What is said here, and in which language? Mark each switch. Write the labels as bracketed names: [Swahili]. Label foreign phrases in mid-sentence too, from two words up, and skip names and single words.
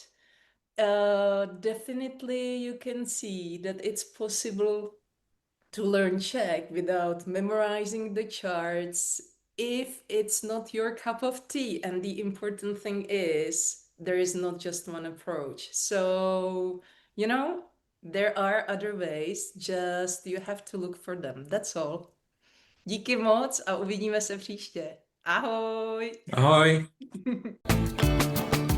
[English] Definitely you can see that it's possible to learn Czech without memorizing the charts if it's not your cup of tea. And the important thing is, there is not just one approach. So, you know, there are other ways, just you have to look for them. That's all. [Czech] Díky moc a uvidíme se příště. Ahoj! [English] Ahoy.